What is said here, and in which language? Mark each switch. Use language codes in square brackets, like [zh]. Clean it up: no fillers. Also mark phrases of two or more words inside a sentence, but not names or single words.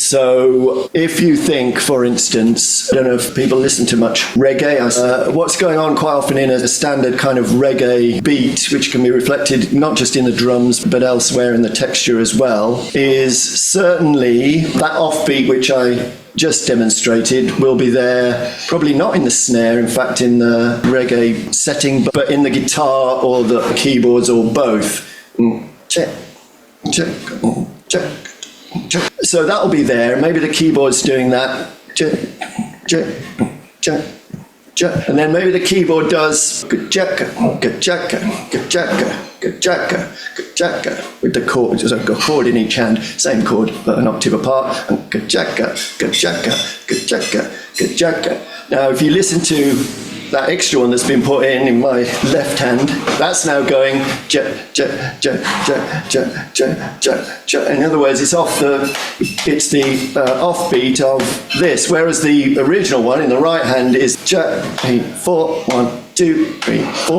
[en] So if you think, for instance, I don't know if people listen to much reggae, what's going on quite often in a standard kind of reggae beat, which can be reflected not just in the drums but elsewhere in the texture as well, is certainly that offbeat which I just demonstrated will be there, probably not in the snare, in fact in the reggae setting, but in the guitar or the keyboards or both. Check, check, check, check. So that'll be there. Maybe the keyboard's doing that. Check, check, check. And then maybe the keyboard does ka-chaka, ka-chaka, ka-chaka, ka-chaka, ka-chaka, with the chord, just a chord in each hand, same chord but an octave apart, and ka-chaka, ka-chaka, ka-chaka, ka-chaka. Now if you listen to that extra one that's been put in my left hand, that's now going ja, ja, ja, ja, ja, ja, ja, ja. In other words, it's the offbeat of this, whereas the original one in the right hand is ja, 3, 4, 1, 2, 3, 4.